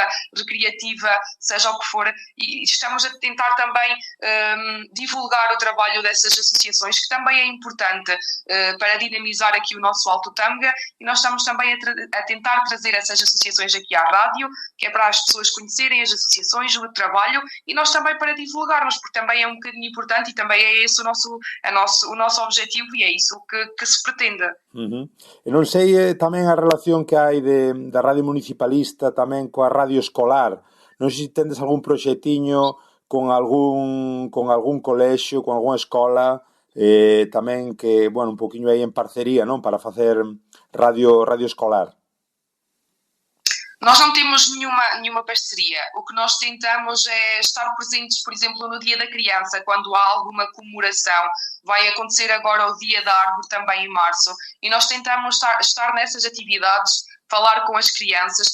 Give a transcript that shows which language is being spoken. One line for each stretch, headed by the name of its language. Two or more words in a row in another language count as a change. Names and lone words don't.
Portuguese: recreativa, seja o que for, e estamos a tentar também divulgar o trabalho dessas associações, que também é importante para dinamizar aqui o nosso Alto Tâmega, e nós estamos também a tentar trazer essas associações aqui à rádio, que é para as pessoas conhecerem as associações, o trabalho, e nós também para divulgarmos, porque também é um bocadinho importante e também é esse o nosso objetivo e é isso que se pretende. Uhum.
Galician: E non sei tamén a relación que hai da radio municipalista tamén coa radio escolar. Non sei se tendes algún proxectiño con algún colexio, con algunha escola, tamén que, bueno, un poquinho aí en parcería, non? Para facer radio escolar.
Portuguese: Nós não temos nenhuma parceria. O que nós tentamos é estar presentes, por exemplo, no Dia da Criança, quando há alguma comemoração. Vai acontecer agora o Dia da Árvore também em março. E nós tentamos estar nessas atividades, falar com as crianças.